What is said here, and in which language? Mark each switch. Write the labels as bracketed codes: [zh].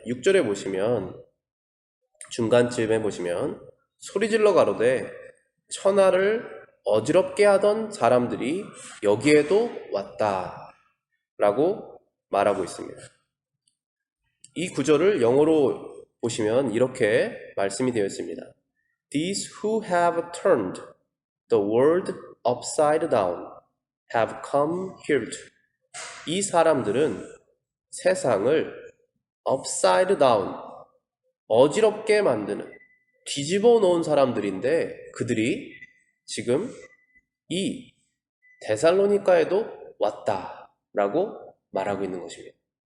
[ko] 6절에 보시면 중간쯤에 보시면 소리질러 가로되 천하를 어지럽게 하던 사람들이 여기에도 왔다 라고 말하고 있습니다. 이 구절을 영어로 보시면 이렇게 말씀이 되어 있습니다. [en] These who have turned the world upside down have come here to. [ko] 이 사람들은 세상을 [en] upside down, [ko] 어지럽게 만드는, 뒤집어 놓은 사람들인데 그들이 지금 이 데살로니가에도 왔다라고 말하고 있는 것입니다.